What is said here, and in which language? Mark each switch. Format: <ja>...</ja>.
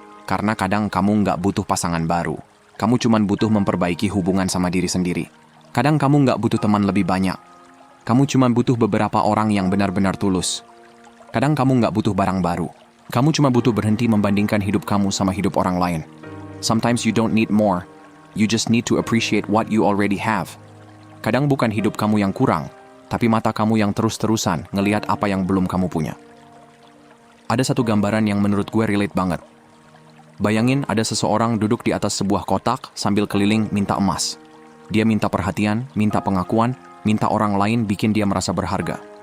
<id>Karena kadang kamu nggak butuh pasangan baru. Kamu cuma butuh memperbaiki hubungan sama diri sendiri. Kadang kamu nggak butuh teman lebih banyak. Kamu cuma butuh beberapa orang yang benar-benar tulus. Kadang kamu nggak butuh barang baru. Kamu cuma butuh berhenti membandingkan hidup kamu sama hidup orang lain.</id> <en>Sometimes you don't need more. You just need to appreciate what you already have.</en> <id>Kadang bukan hidup kamu yang kurang, tapi mata kamu yang terus-terusan ngelihat apa yang belum kamu punya. Ada satu gambaran yang menurut gue relate banget. Bayangin ada seseorang duduk di atas sebuah kotak sambil keliling minta emas. Dia minta perhatian, minta pengakuan, minta orang lain bikin dia merasa berharga.</id>